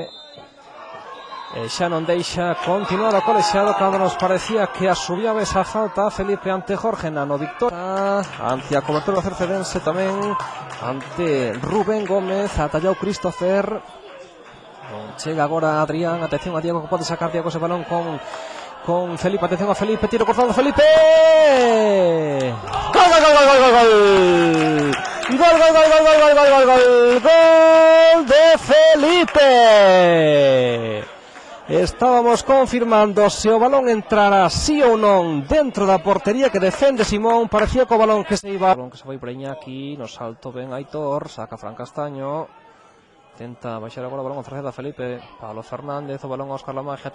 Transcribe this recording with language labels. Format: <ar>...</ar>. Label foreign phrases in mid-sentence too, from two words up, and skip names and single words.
<gl>E xa non deixa continuar o colexado cando nos parecía que asubiaba esa falta Felipe ante Jorge Nano. Victoria ante a cobertura cercedense tamén ante Rubén Gómez. Atallou Christopher. Chega agora Adrián, atención a Diego que pode sacar Diego ese balón con Felipe, atención a Felipe, tiro cortado Felipe. Gol, gol, gol, gol, gol, gol. Gol, gol, gol, gol, gol, gol, gol, gol. Gol de Felipe. Estábamos confirmando se o balón entrara sí ou non dentro da portería que defende Simón. Parecía que o balón que se iba. O balón que se vai para Iñaki, no salto ben Aitor, saca Fran Castaño. Tenta baixar agora o balón a Cerceda Felipe. Pablo Fernández, o balón a Óscar La Magia.</gl>